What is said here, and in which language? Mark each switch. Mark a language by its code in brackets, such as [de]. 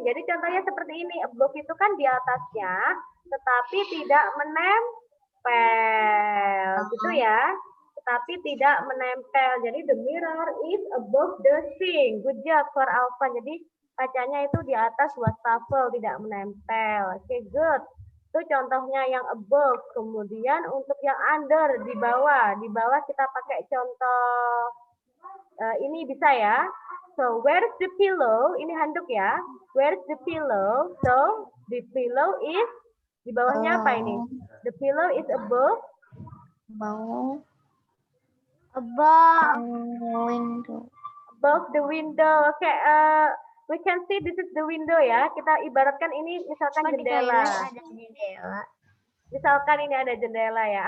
[id] Jadi contohnya seperti ini. Above itu kan di atasnya, tetapi tidak menempel, gitu ya. Tetapi tidak menempel. Jadi [en] the mirror is above the sink. Good job for Alpha. [id] Jadi kacanya itu di atas wastafel, tidak menempel. Oke, good. Itu contohnya yang above. Kemudian untuk yang under, di bawah. Di bawah kita pakai contoh ini bisa ya. [en] So, where's the pillow? [id] Ini handuk ya. [en] Where's the pillow? So, the pillow is, [id] di bawahnya apa ini? [en] The pillow is above. Above window. Above the window. Oke, we can see this is the window ya. [id] Kita ibaratkan ini misalkan jendela. Misalkan ini ada jendela ya.